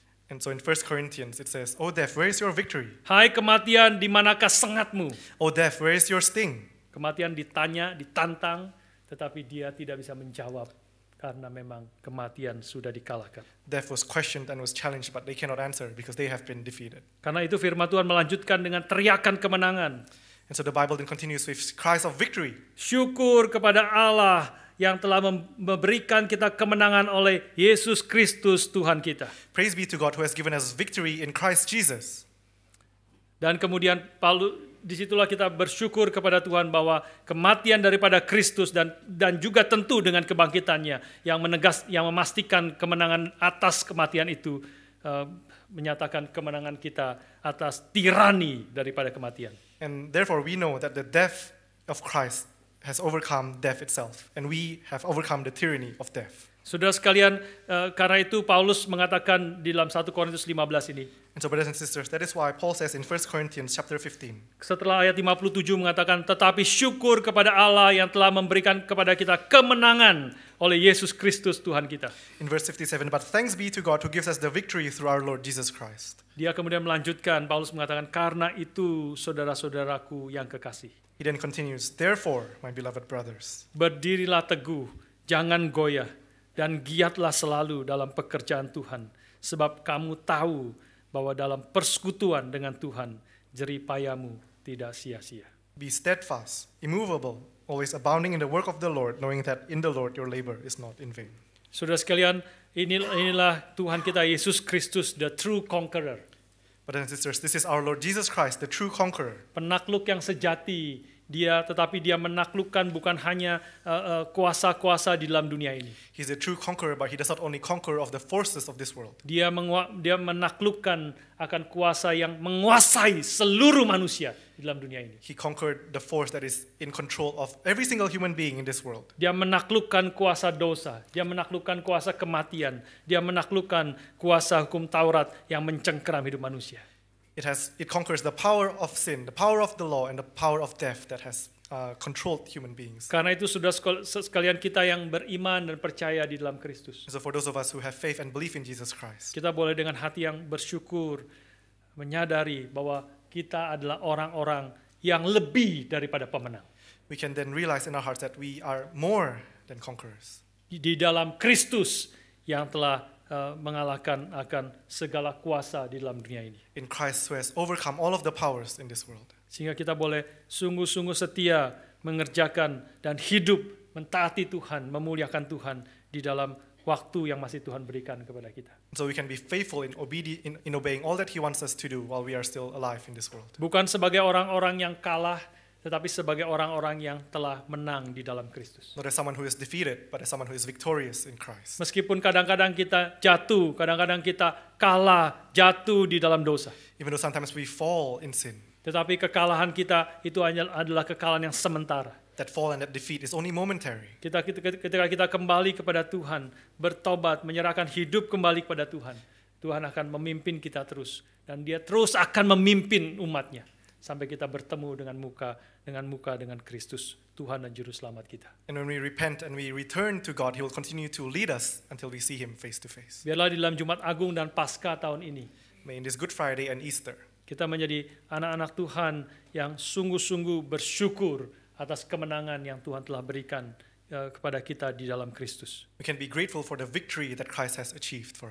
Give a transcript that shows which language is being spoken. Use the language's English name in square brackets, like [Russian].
[English] And so in 1 Corinthians it says, "O death, where is your victory? [Indonesian] Hai kematian, di manakah sengatmu? [English] O death, where is your sting?" [Indonesian] Kematian ditanya, ditantang, tetapi dia tidak bisa menjawab karena memang kematian sudah dikalahkan. [English] Death was questioned and was challenged, but they cannot answer because they have been defeated. [Indonesian] Karena itu firman Tuhan melanjutkan dengan teriakan kemenangan. [English] And so the Bible then continues with cries of victory. [Indonesian] Syukur kepada Allah yang telah memberikan kita kemenangan oleh Yesus Kristus Tuhan kita. [English] Praise be to God who has given us victory in Christ Jesus. [Indonesian] Dan kemudian disitulah kita bersyukur kepada Tuhan bahwa kematian daripada Kristus dan juga tentu dengan kebangkitannya yang memastikan kemenangan atas kematian itu, menyatakan kemenangan kita atas tirani daripada kematian. [English] And therefore we know that the death of Christ has overcome death itself, and we have overcome the tyranny of death. [Indonesian] Saudara sekalian, karena itu Paulus mengatakan di dalam 1 Korintus 15 ini. [English] And so brothers and sisters, that is why Paul says in 1 Corinthians chapter 15, [Indonesian] Setelah ayat 57 mengatakan, tetapi syukur kepada Allah yang telah memberikan kepada kita kemenangan oleh Yesus Kristus Tuhan kita. [English] in verse 57, "But thanks be to God who gives us the victory through our Lord Jesus Christ." [Indonesian] Dia kemudian melanjutkan, Paulus mengatakan, karena itu saudara-saudaraku yang kekasih. [English] He then continues, "Therefore, my beloved brothers, [Indonesian] Berdirilah teguh, jangan goyah, dan giatlah selalu dalam pekerjaan Tuhan. Sebab kamu tahu bahwa dalam persekutuan dengan Tuhan, jerih payahmu tidak sia-sia. [English] be steadfast, immovable, always abounding in the work of the Lord, knowing that in the Lord your labor is not in vain." [Indonesian] Saudara sekalian, inilah Tuhan kita Yesus Kristus, [English] the true conqueror. Brothers and sisters, this is our Lord Jesus Christ, the true conqueror. [Indonesian] Penakluk yang sejati, tetapi dia menaklukkan bukan hanya kuasa-kuasa di dalam dunia ini. [English] He's a true conqueror, but he does not only conquer of the forces of this world. [Indonesian] Dia menaklukkan akan kuasa yang menguasai seluruh manusia di dalam dunia ini. [English] He conquered the force that is in control of every single human being in this world. [Indonesian] Dia menaklukkan kuasa dosa, dia menaklukkan kuasa kematian, dia menaklukkan kuasa hukum Taurat yang mencengkeram hidup manusia. [English] It conquers the power of sin, the power of the law, and the power of death that has controlled human beings. [Indonesian] Karena itu saudara sekalian, kita yang beriman dan percaya di dalam Kristus, [English] So for those of us who have faith and believe in Jesus Christ, [Indonesian] kita boleh dengan hati yang bersyukur menyadari bahwa kita adalah orang-orang yang lebih daripada pemenang. [English] we can then realize in our hearts that we are more than conquerors. [Indonesian] Di dalam Kristus yang telah mengalahkan akan segala kuasa di dalam dunia ini. [English] In Christ who has overcome all of the powers in this world. [Indonesian] Sehingga kita boleh sungguh-sungguh setia mengerjakan dan hidup mentaati Tuhan, memuliakan Tuhan di dalam waktu yang masih Tuhan berikan kepada kita. [English] So we can be faithful in obeying all that He wants us to do while we are still alive in this world. [Indonesian] Bukan sebagai orang-orang yang kalah, tetapi sebagai orang-orang yang telah menang di dalam Kristus. [English] Not as someone who is defeated, but as someone who is victorious in Christ. [Indonesian] Meskipun kadang-kadang kita jatuh, kadang-kadang kita kalah, jatuh di dalam dosa. [English] Even though sometimes we fall in sin, [Indonesian] Tetapi kekalahan kita itu adalah kekalahan yang sementara. [English] that fall and that defeat is only momentary. [Indonesian] Ketika kita kembali kepada Tuhan, bertobat, menyerahkan hidup kembali kepada Tuhan, Tuhan akan memimpin kita terus. Dan dia terus akan memimpin umatnya. Sampai kita bertemu dengan muka dengan Kristus, Tuhan dan Juru Selamat kita. [English] And when we repent and we return to God, He will continue to lead us until we see Him face to face. [Indonesian] Biarlah di dalam Jumat Agung dan Paskah tahun ini, [English] May in this Good Friday and Easter, [Indonesian] kita menjadi anak-anak Tuhan yang sungguh-sungguh bersyukur atas kemenangan yang Tuhan telah berikan kepada kita di dalam Kristus. [English] we can be grateful for the victory that Christ has achieved for